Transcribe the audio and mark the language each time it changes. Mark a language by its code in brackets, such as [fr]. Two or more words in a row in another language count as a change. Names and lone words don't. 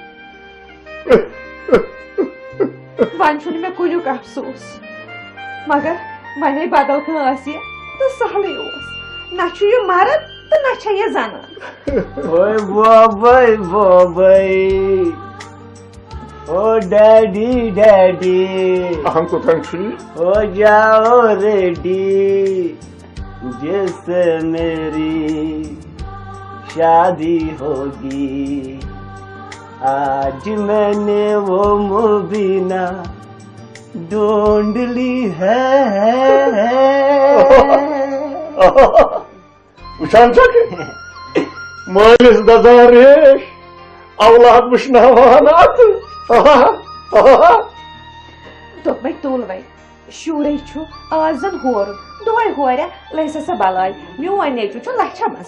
[ks] وۄنۍ چھُنہٕ مےٚ کُنیُک افسوس مگر وۄنۍ بدل کٲنٛسہِ تہٕ سہلٕے اوس نہ چھُ یہِ مرد تہٕ نہ چھےٚ یہِ زنان بابائی او ڈیڈی ڈیڈی اہم کوتن چھُ [ur] ہو جاؤ ریڈی جس سے میری شادی ہوگی آج میں نے وہ مبینہ ڈھونڈ لی ہے [ks] وٕچھان چھکھ مٲلِس دزان ریش اولاد وٕچھناوان دوٚپمَے تُل وۄنۍ شُرے چھُ آز زن ہورُن دۄہے ہوریا لٔسا سا بلاے میون نیچوٗ چھُ لچھا منٛز